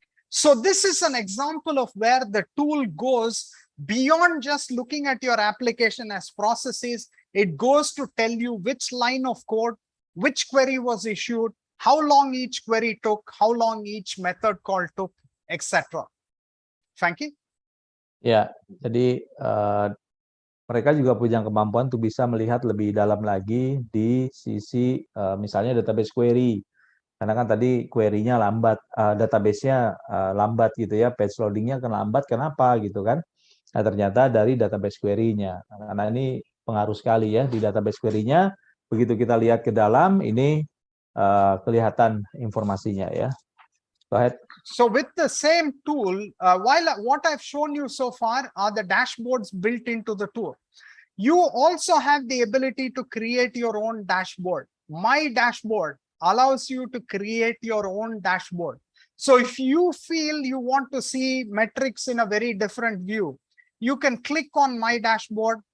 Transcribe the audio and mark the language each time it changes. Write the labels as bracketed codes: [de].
[en] So this is an example of where the tool goes beyond just looking at your application as processes. It goes to tell you which line of code, which query was issued, how long each query took, how long each method call took, etc. Frankie? [id] Ya, jadi mereka juga punya kemampuan untuk bisa melihat lebih dalam lagi di sisi misalnya database query. Karena kan tadi query-nya lambat, database-nya lambat gitu ya, page loading-nya kan lambat, kenapa gitu kan. Nah ternyata dari database query-nya. Karena ini pengaruh sekali ya di database query-nya. Begitu kita lihat ke dalam, ini kelihatan informasinya ya. [en] Go ahead. So with the same tool, what I've shown you so far are the dashboards built into the tool. You also have the ability to create your own dashboard. My dashboard allows you to create your own dashboard. So if you feel you want to see metrics in a very different view, you can click on my dashboard.